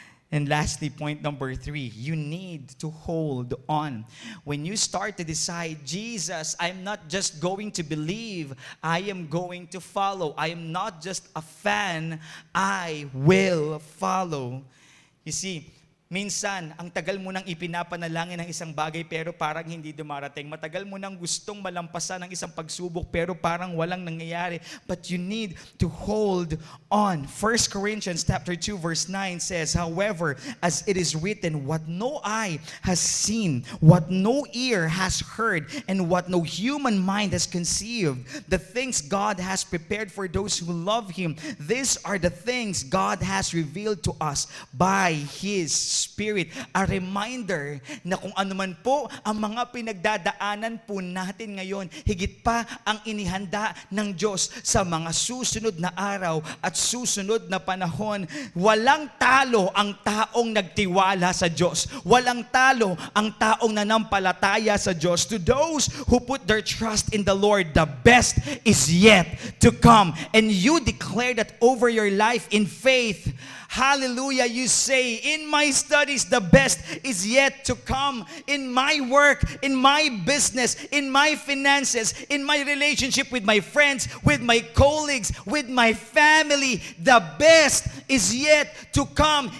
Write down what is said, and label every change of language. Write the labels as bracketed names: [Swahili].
[English] And lastly, point number 3, you need to hold on. When you start to decide, Jesus, I'm not just going to believe, I am going to follow. I am not just a fan, I will follow. You see, [Filipino] minsan, ang tagal mo nang ipinapanalangin ng isang bagay pero parang hindi dumarating. Matagal mo nang gustong malampasan ng isang pagsubok pero parang walang nangyayari. [English] But you need to hold on. 1 Corinthians chapter 2 verse 9 says, "However, as it is written, what no eye has seen, what no ear has heard, and what no human mind has conceived, the things God has prepared for those who love Him, these are the things God has revealed to us by His Spirit." A reminder [Filipino] na kung ano man po ang mga pinagdadaanan po natin ngayon, higit pa ang inihanda ng Diyos sa mga susunod na araw at susunod na panahon. Walang talo ang taong nagtiwala sa Diyos. Walang talo ang taong nanampalataya sa Diyos. [English] To those who put their trust in the Lord, the best is yet to come. And you declare that over your life in faith. Hallelujah, you say, in my studies, the best is yet to come. In my work, in my business, in my finances, in my relationship with my friends, with my colleagues, with my family, the best is yet to come.